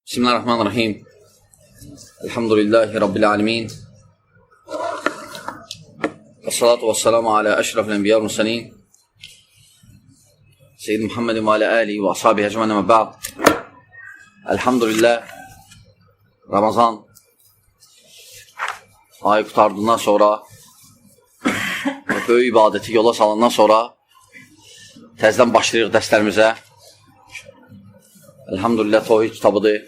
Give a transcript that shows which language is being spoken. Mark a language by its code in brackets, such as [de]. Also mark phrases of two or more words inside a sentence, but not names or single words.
[ar] بسم الله الرحمن الرحيم. الحمد لله رب العالمين. الصلاة والسلام على أشرف الأنبياء والمرسلين. سيد محمد وعلى آله وأصحابه أجمعين وبعد. Elhamdülillah. [az] Ramazan ayı qurtardığından sonra böyük ibadeti yola salandan sonra təzədən başlayırıq dərslərimizə. Elhamdülillah Tohid kitabıdır.